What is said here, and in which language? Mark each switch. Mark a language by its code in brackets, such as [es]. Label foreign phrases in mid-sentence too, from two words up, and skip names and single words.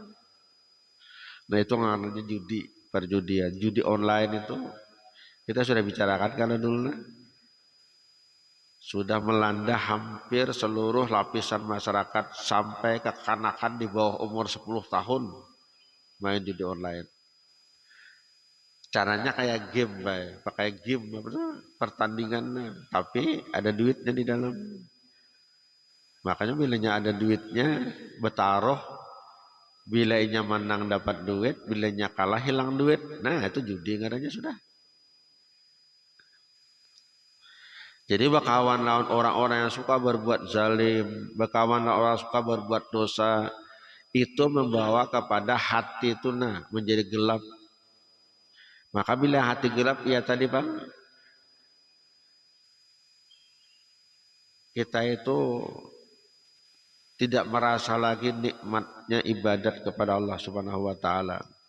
[id] Nah itu namanya judi, perjudian, judi online itu kita sudah bicarakan karena dulu sudah melanda hampir seluruh lapisan masyarakat sampai kekanakan di bawah umur 10 tahun main judi online. Caranya kayak game, pakai game pertandingan, tapi ada duitnya di dalam. Makanya bilanya ada duitnya bertaruh, bilanya menang dapat duit, bilanya kalah hilang duit. [bjn] Nah itu judi ngaranya sudah. [id] Jadi bakawan lawan orang-orang yang suka berbuat zalim, bakawan lawan orang yang suka berbuat dosa, itu membawa kepada hati itu menjadi gelap. Maka bila hati gelap, ya tadi bang, kita itu tidak merasa lagi nikmatnya ibadat kepada Allah [ar] سبحانه وتعالى.